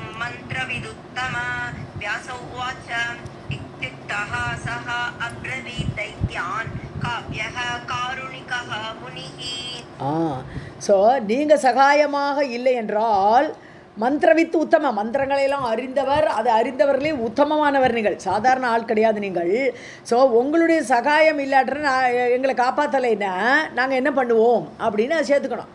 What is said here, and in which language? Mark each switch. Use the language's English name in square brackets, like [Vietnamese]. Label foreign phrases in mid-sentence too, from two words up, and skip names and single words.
[Sanskrit] मन्त्रविदुत्तमा व्यास उवाच इत्युक्तः सः अब्रवीत् दैत्यान् काव्यः कारुणिकः मुनिः. [Tamil] ஸோ நீங்கள் சகாயமாக இல்லை என்றால் [Sanskrit] मन्त्रवित् उत्तम, [Tamil] மந்திரங்களையெல்லாம் அறிந்தவர், அது அறிந்தவர்களே உத்தமமானவர், நீங்கள் சாதாரண ஆள் கிடையாது நீங்கள். ஸோ உங்களுடைய சகாயம் இல்லாட்ட எங்களை காப்பாற்றலைன்னா நாங்கள் என்ன பண்ணுவோம் அப்படின்னு அதை சேர்த்துக்கணும்.